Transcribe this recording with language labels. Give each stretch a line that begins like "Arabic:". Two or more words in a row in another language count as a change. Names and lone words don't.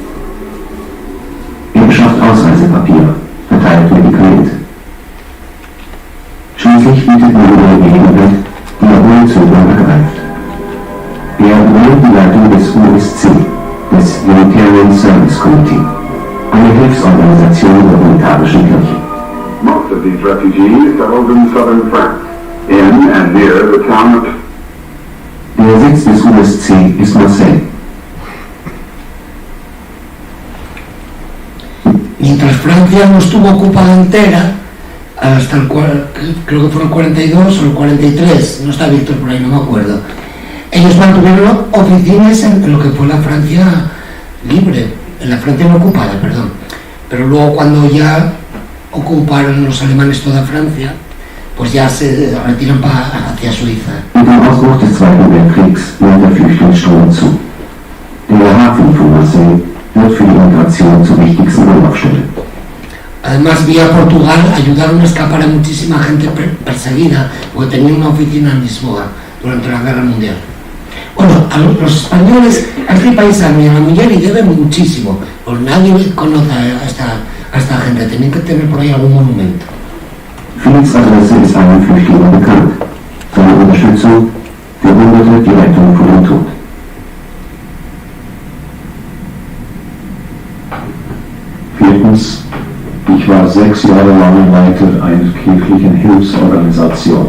German: Er beschafft Ausreisepapiere, verteilt Medikamente. Schließlich bietet man eine Gelegenheit, die er ohne Zögern ergreift. Er übernimmt die Leitung des USC, des Unitarian Service Committee, eine Hilfsorganisation der Unitarischen Kirche.
English: Most of these refugees settled in southern France, in and near the town of...
German: Der Sitz des USC ist Marseille.
Spanish: Mientras Francia no estuvo ocupada entera, hasta creo que fueron 42 o el 43, no está Víctor por ahí, no me acuerdo, ellos mantuvieron oficinas en lo que fue la Francia libre, en la Francia no ocupada, perdón, pero luego cuando ya ocuparon los alemanes toda Francia, pues ya se retiran hacia Suiza.
German: Mit dem Ausbruch des Zweiten Weltkriegs nimmt der Flüchtlingsstrom zu. Der Hafen von Marseille wird für die Migration zur wichtigsten Anlaufstelle.
Spanish: Además, vía Portugal ayudaron a escapar a muchísima gente perseguida, porque tenía una oficina en Lisboa durante la Guerra Mundial. Bueno, a los españoles, a este paisano y a la mujer y deben muchísimo, pues nadie conoce a esta gente, tienen que tener por ahí algún monumento.
German: Philipps Adresse ist allen Flüchtlingen bekannt. Seine Unterstützung verhinderte die Rettung vor dem Tod. Viertens, ich war 6 Jahre lang Leiter einer kirchlichen Hilfsorganisation.